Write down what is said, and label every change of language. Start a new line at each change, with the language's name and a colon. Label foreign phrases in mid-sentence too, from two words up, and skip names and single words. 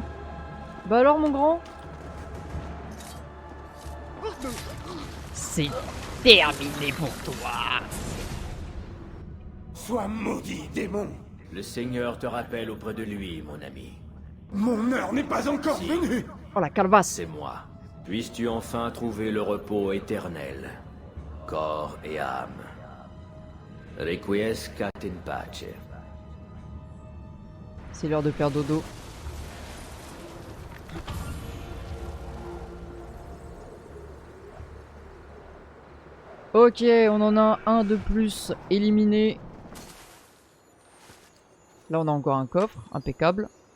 French: Bah alors, mon grand? C'est terminé pour toi. Sois maudit, démon. Le Seigneur te rappelle auprès de lui, mon ami. Mon heure n'est pas encore venue. Oh la calebasse. C'est moi. Puisses-tu enfin trouver le repos éternel, corps et âme.
Latin: Requiescat in pace.
French: C'est l'heure de faire dodo. Ok, on en a un de plus éliminé. Là, on a encore un coffre, impeccable.